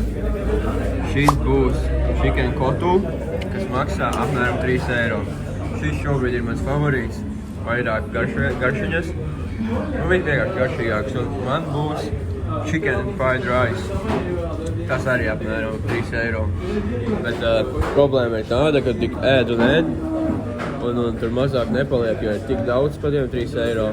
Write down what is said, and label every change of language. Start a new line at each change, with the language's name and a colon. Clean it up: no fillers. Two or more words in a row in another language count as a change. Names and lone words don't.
Latvian: Šis būs chicken kotu, kas maksā apmēram 3 eiro. Šis šobrīd ir mans favorīts, vairāk garšiņas, un vienkārši garšīgāks. Un man būs
English: chicken fried rice,
Latvian: tas arī apmēram 3 eiro. Bet problēma ir tāda, ka tik ēd un ēd, un tur mazāk nepaliek, jo ir tik daudz par tiem 3 eiro.